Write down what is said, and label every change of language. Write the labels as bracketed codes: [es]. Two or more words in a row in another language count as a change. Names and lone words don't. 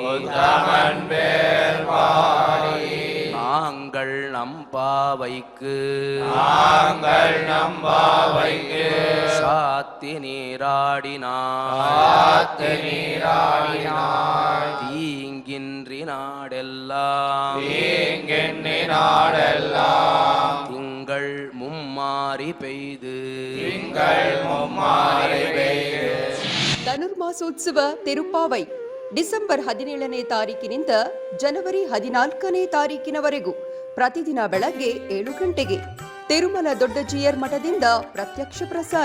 [ta] நாங்கள் நம்பாவைக்கு சாத்தி நீராடினார் தீங்கின்றி நாடெல்லாம் திங்கள் மும்மாரி பெய்து [kn] ಧನುರ್ಮಾಸೋತ್ಸವ ತಿರುಪಾವೈ ಡಿಸೆಂಬರ್ 17ನೇ ತಾರೀಕಿನಿಂದ ಜನವರಿ 14ನೇ ತಾರೀಕಿನವರೆಗೂ ಪ್ರತಿದಿನ ಬೆಳಗ್ಗೆ 7 ಗಂಟೆಗೆ ತಿರುಮಲ ದೊಡ್ಡ ಜಿಯರ್ ಮಠದಿಂದ ಪ್ರತ್ಯಕ್ಷ ಪ್ರಸಾರ.